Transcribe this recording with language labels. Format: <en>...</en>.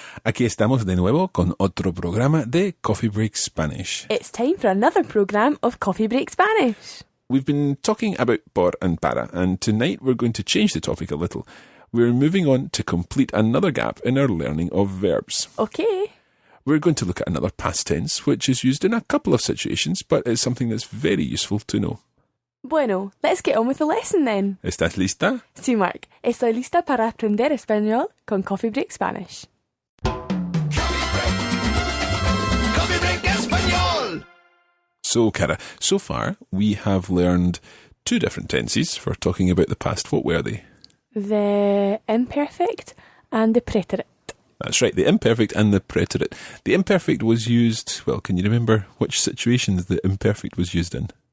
<es>Aquí estamos de nuevo con otro programa de Coffee Break Spanish.</es> <en>It's time for another program of Coffee Break Spanish. We've been talking about por and para, and tonight we're going to change the topic a little. We're moving on to complete another gap in our learning of verbs. Okay. We're going to look at another past tense, which is used in a couple of situations, but it's something that's very useful to know. Bueno, let's get on with the lesson then.</en> <es>¿Estás lista? Sí, Mark. Estoy lista para aprender español con Coffee Break Spanish. Coffee Break Español.</es> <en>So, Cara, so far we have learned two different tenses for talking about the past. What were they? The imperfect and the preterite. That's right, the imperfect and the preterite. The imperfect was used, well, can you remember which situations the imperfect was used in?</en>